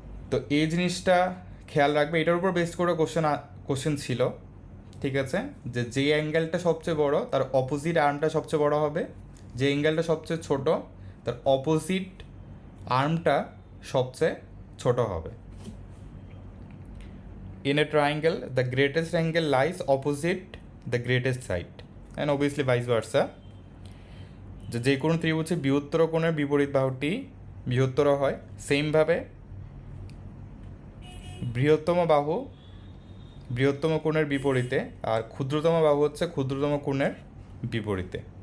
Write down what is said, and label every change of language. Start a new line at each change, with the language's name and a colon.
Bangla: তো এই জিনিসটা খেয়াল রাখবে, এটার উপর বেস করে কোশ্চেন ছিল, ঠিক আছে? যে অ্যাঙ্গেলটা সবচেয়ে বড় তার অপোজিট আর্মটা সবচেয়ে বড় হবে, যে অ্যাঙ্গেলটা সবচেয়ে ছোট তার অপোজিট আর্মটা সবচেয়ে ছোট হবে।
English: In a triangle, the greatest angle lies opposite the greatest side, and obviously vice versa.
Bangla: যে কোনো ত্রিভুজে বৃহত্তর কোণের বিপরীত বাহুটি বৃহত্তর হয়, সেমভাবে বৃহত্তম বাহু বৃহত্তম কোণের বিপরীতে, আর ক্ষুদ্রতম বাহু হচ্ছে ক্ষুদ্রতম কোণের বিপরীতে।